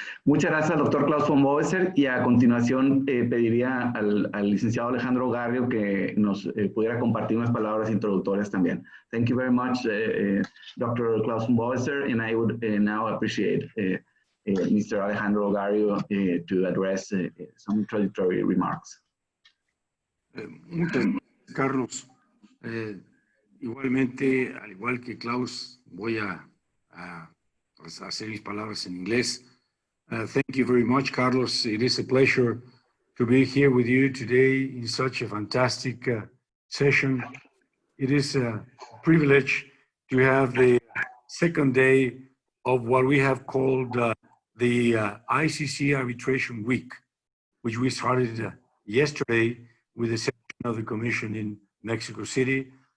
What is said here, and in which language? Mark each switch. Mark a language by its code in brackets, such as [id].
[es] Muchas gracias al doctor Klaus von Boeser, y a continuación pediría al licenciado Alejandro Garrio que nos pudiera compartir unas palabras introductorias también. [en] Thank you very much, Dr. Klaus von Boeser, and I would now appreciate Mr. Alejandro Garrio to address some introductory remarks. [es] Muchas gracias, Carlos. Igualmente, al igual que Klaus, voy a hacer mis palabras en inglés. [en] Thank you very much, Carlos. It is a pleasure to be here with you today in such a fantastic session. It is a privilege to have the second day of what we have called the ICC Arbitration Week, which we started yesterday with the session of the Commission in Mexico City.